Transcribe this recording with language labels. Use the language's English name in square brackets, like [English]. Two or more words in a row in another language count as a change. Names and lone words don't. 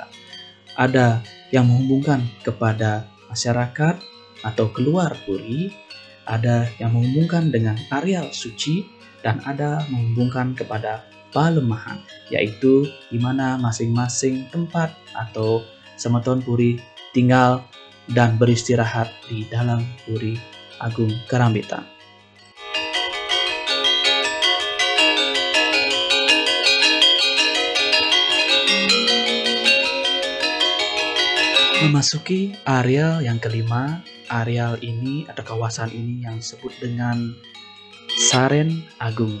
[Indonesian] Ada yang menghubungkan kepada masyarakat atau keluar puri, ada yang menghubungkan dengan areal suci, dan ada menghubungkan kepada Palemahan, yaitu di mana masing-masing tempat atau semeton puri tinggal dan beristirahat di dalam Puri Agung Kerambitan. Memasuki areal yang kelima, areal ini atau kawasan ini yang disebut dengan Saren Agung.